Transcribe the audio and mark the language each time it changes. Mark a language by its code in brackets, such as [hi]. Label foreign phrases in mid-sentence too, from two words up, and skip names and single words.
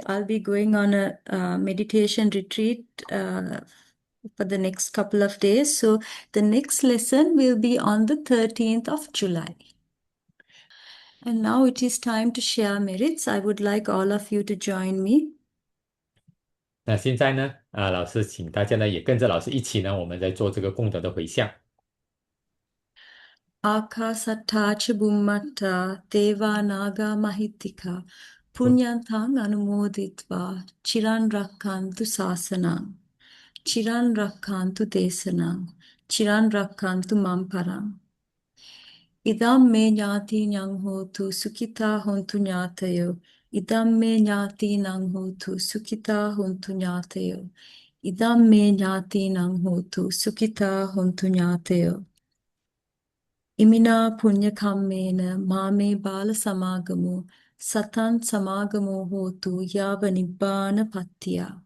[en] I'll be going on a meditation retreat for the next couple of days. So the next lesson will be on the 13th of July. And now it is time to share merits. I would like all of you to join me. [zh] 那现在呢，老师请大家呢也跟着老师一起呢，我们在做这个功德的回向。 [pi] Ākāsattā ca bhummattā devā nāgā mahitika puññaṇṭhaṃ anumoditvā chiran rakkantu sāsanaṃ chiran rakkantu desanaṃ chiran rakkantu mam paraṃ idam me ñātīnaṃ hotu sukhitā hontu ñātayo idam me ñātīnaṃ hotu sukhitā hontu ñātayo idam me ñātīnaṃ hotu sukhitā hontu ñātayo Imina punya kammena mame bala samagamu satan samagamo hotu yava nibbana pattiya.